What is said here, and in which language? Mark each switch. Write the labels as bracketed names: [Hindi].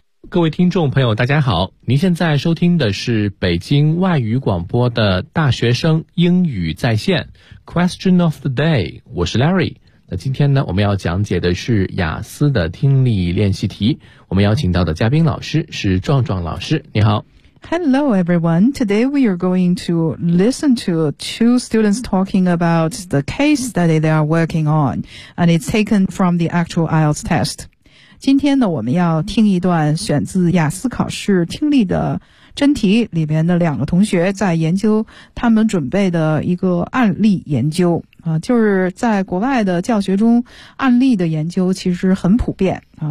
[Chinese] 各位听众朋友大家好，您现在收听的是北京外语广播的大学生英语在线 [English] Question of the day， [Chinese] 我是 Larry。那今天呢，我们要讲解的是雅思的听力练习题，我们邀请到的嘉宾老师是壮壮老师，你好。 [English] Hello everyone, today we are going to listen to two students talking about the case study they are working on, and it's taken from the actual IELTS test. [Chinese] 今天呢，我们要听一段选自雅思考试听力的真题里面的两个同学在研究他们准备的一个案例研究。就是在国外的教学中，案例的研究其实很普遍啊。